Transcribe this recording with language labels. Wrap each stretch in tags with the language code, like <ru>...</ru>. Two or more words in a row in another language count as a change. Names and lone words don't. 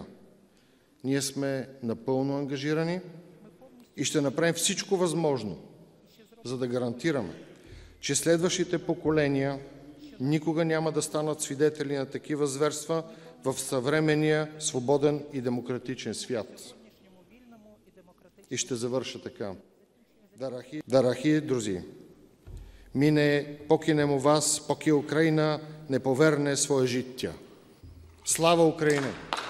<bg>Ние сме напълно ангажирани и ще направим всичко възможно, за да гарантираме, че следващите поколения никога няма да станат свидетели на такива зверства в съвременния, свободен и демократичен свят. И ще завърша така.</bg> <uk>Дорогие друзі, ми не покинемо вас, поки Україна не поверне своє життя. Слава Україні!</uk>